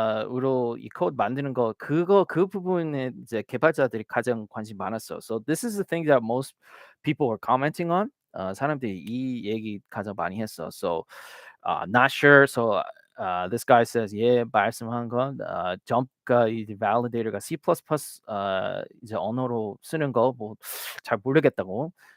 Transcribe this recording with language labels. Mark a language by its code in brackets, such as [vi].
[ko] 으로 이 코드 만드는 거 그 부분에 이제 개발자들이 가장 관심 많았어요. [en] So this is the thing that most people were commenting on. [ko] 사람들이 이 얘기 가장 많이 했어. [en] So not sure. So this guy says [ko] 말씀한 건 Jump가 이 Validator가 C++ 이제 언어로 쓰는 거 뭐 잘 모르겠다고.